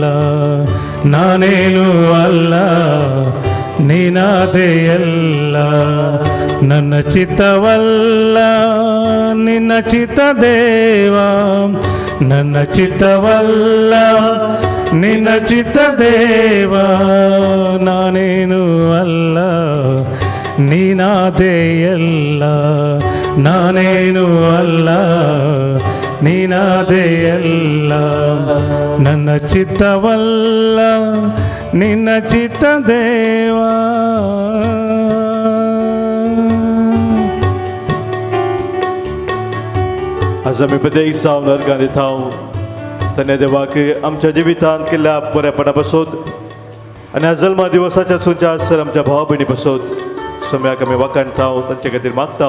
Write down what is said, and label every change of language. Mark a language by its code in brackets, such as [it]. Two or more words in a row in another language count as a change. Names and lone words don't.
[kn] ನಾನೇನು ಅಲ್ಲ ನೀನಾದೇ ಎಲ್ಲ, ನನ್ನ ಚಿತ್ತವಲ್ಲ ನಿನ್ನ ಚಿತ್ತ ದೇವಾ, ನನ್ನ ಚಿತ್ತವಲ್ಲ ನಿನ್ನ ಚಿತ್ತ ದೇವಾ, ನಾನೇನು ಅಲ್ಲ ನೀನಾದೇ ಎಲ್ಲ, ನಾನೇನು ಅಲ್ಲ ನೀನಾದೇ ಎಲ್ಲ, ನನ್ನ ಚಿತ್ತವಲ್ಲ ನಿನ್ನ ಚಿತ್ತ ದೇವಾ. [kok] आज आमी पदेक सावन अर्गां दिता धन्य देवाक आमच्या जिवितांत केल्ल्या बरेपणा पासून आनी ह्या जल्मा दिवसाच्या सुंच्या सर आमच्या भावा भयणी पासून सम्याक आमी वाखाणटा तांचे खातीर मागता.